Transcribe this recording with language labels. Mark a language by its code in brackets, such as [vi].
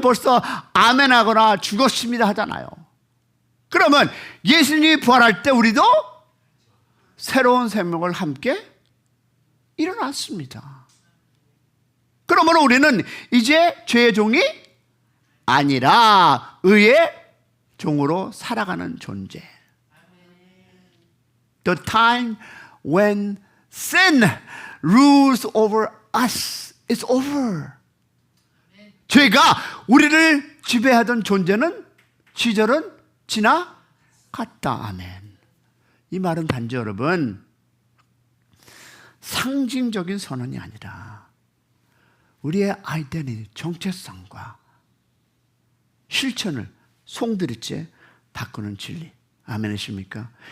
[ko] 벌써 아멘하거나 죽었습니다 하잖아요. 그러면 예수님이 부활할 때 우리도 새로운 생명을 함께 일어났습니다. 그러면 우리는 이제 죄의 종이 아니라 의의 종으로 살아가는 존재. [en] The time when sin rules over us is over. [ko] 죄가 우리를 지배하던 시절은 지나갔다. 아멘. 이 말은 단지 여러분 상징적인 선언이 아니라 우리의 아이덴티티, 정체성과 실천을 송두리째 바꾸는 진리. 아멘이십니까?